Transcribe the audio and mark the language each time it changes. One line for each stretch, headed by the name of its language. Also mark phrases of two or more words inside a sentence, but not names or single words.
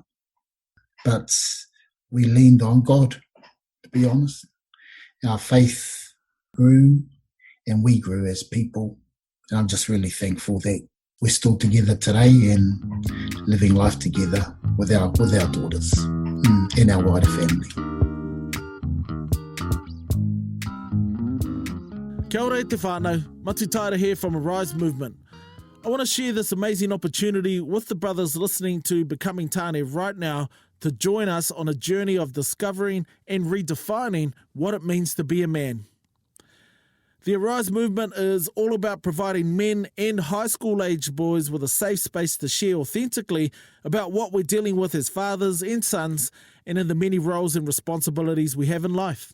English: But we leaned on God, to be honest. Our faith grew and we grew as people. And I'm just really thankful that we're still together today and living life together with our daughters and our wider family.
Māori: Kia ora e te whānau,
English: Matu Taira here from Arise Movement. I want to share this amazing opportunity with the brothers listening to Becoming Tāne right now to join us on a journey of discovering and redefining what it means to be a man. The Arise Movement is all about providing men and high school age boys with a safe space to share authentically about what we're dealing with as fathers and sons and in the many roles and responsibilities we have in life.